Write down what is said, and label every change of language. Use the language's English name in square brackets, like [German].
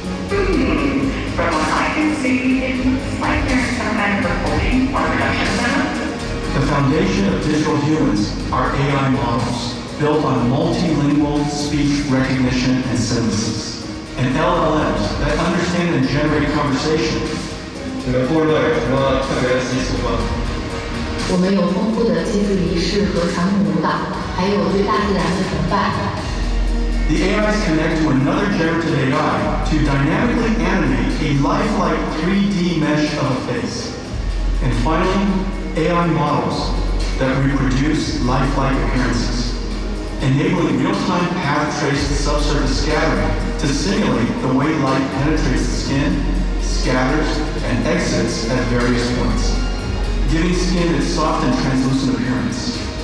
[English] From what I can see, it looks like there's some kind of recording or production setup. The foundation of digital humans are AI models built on multilingual speech recognition and synthesis, and LLMs that understand and generate conversation. [Chinese] 这个部落有什么特别的习俗吗？我们有丰富的祭祀仪式和传统舞蹈，还有对大自然的崇拜。 [English] The AIs connect to another generative AI to dynamically animate a lifelike 3D mesh of a face. And finally, AI models that reproduce lifelike appearances, enabling real-time path-traced subsurface scattering to simulate the way light penetrates the skin, scatters, and exits at various points, giving skin its soft and translucent appearance.